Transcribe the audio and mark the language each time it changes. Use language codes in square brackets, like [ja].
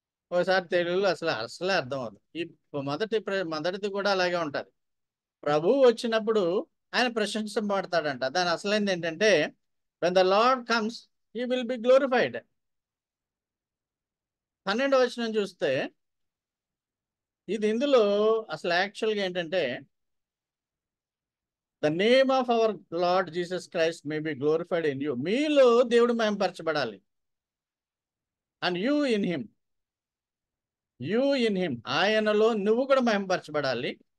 [te] ఒకసారి తెలుగులో అసలే అర్థం అవుతుంది. ఈ మొదటిది కూడా అలాగే ఉంటుంది. ప్రభువు వచ్చినప్పుడు ఆయన ప్రశంసింపబడతాడంట. దాని అసలైంది ఏంటంటే, [en] when the Lord comes, he will be glorified. [te] 12వ వచనం చూస్తే ఇది ఇందులో అసలు యాక్చువల్గా ఏంటంటే, [en] The name of our lord Jesus Christ may be glorified in you. [te] మీలో దేవుడు మహిమపరచబడాలి. [en] and you in him, [te] ఆయనలో నువ్వు కూడా మహిమపరచబడాలి.